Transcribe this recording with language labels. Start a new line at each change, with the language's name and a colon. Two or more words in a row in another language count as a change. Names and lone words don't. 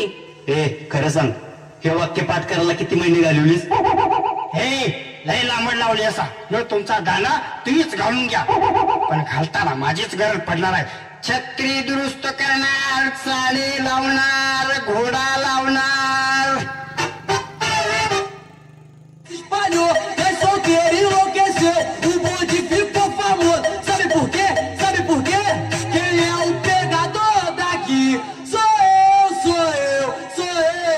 Marathi: खरं सांग हे वाक्य पाठ करायला किती महिने घालवलीस. लय लांबड लावली असा. ह्यो तुमचा दाना तुम्हीच घालून घ्या. पण घालताना माझीच गरज पडणार आहे. छत्री दुरुस्त करणार. चाळे लावणार. घोडा लावणार.
Portuguese: Espalhou, é solteiro, enlouqueceu. O bonde ficou famoso. Sabe por quê? Sabe por quê? Quem é o pegador daqui? Sou eu, sou eu, sou eu.